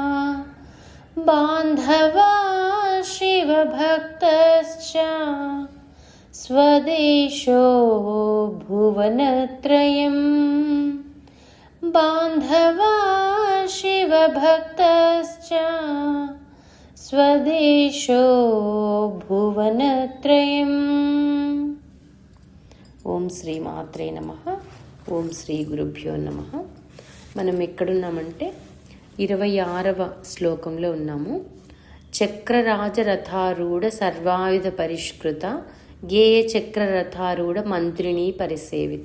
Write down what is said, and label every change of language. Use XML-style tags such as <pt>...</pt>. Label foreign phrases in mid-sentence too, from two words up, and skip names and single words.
<sa>बान्धवा शिवभक्तश्च स्वदेशो भुवनत्रयं बान्धवा शिवभक्तश्च स्वदेशो भुवनत्रयम्। ఓం శ్రీ మాత్రే నమః. ఓం శ్రీ గురుభ్యో నమః.</sa> <te>మనం ఎక్కడున్నామంటే 26వ శ్లోకంలో ఉన్నాము.</te> <sa>చక్రరాజరథారూఢ సర్వాయుధ పరిష్కృత గేయ చక్రరథారూఢ మంత్రిణీ పరిసేవిత.</sa>